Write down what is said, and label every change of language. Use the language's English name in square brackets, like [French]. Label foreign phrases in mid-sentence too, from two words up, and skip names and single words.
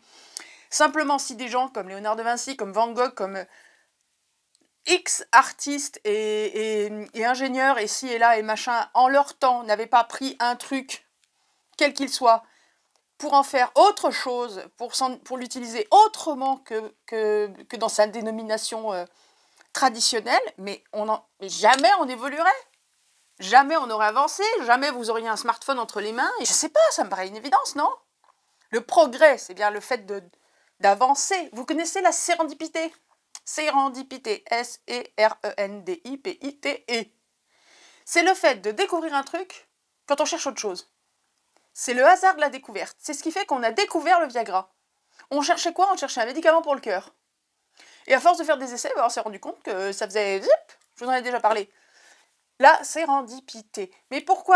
[French] Simplement, si des gens comme Léonard de Vinci, comme Van Gogh, comme X artistes et ingénieurs, et ci et là, et machin, en leur temps, n'avaient pas pris un truc, quel qu'il soit, pour en faire autre chose, pour l'utiliser autrement que dans sa dénomination traditionnelle, mais jamais on évoluerait. Jamais on aurait avancé, jamais vous auriez un smartphone entre les mains. Et je sais pas, ça me paraît une évidence, non? Le progrès, c'est bien le fait d'avancer. Vous connaissez la sérendipité? Sérendipité, S-E-R-E-N-D-I-P-I-T-E. C'est le fait de découvrir un truc quand on cherche autre chose. C'est le hasard de la découverte. C'est ce qui fait qu'on a découvert le Viagra. On cherchait quoi? On cherchait un médicament pour le cœur. Et à force de faire des essais, on s'est rendu compte que ça faisait zip. Je vous en ai déjà parlé. La sérendipité. Mais pourquoi?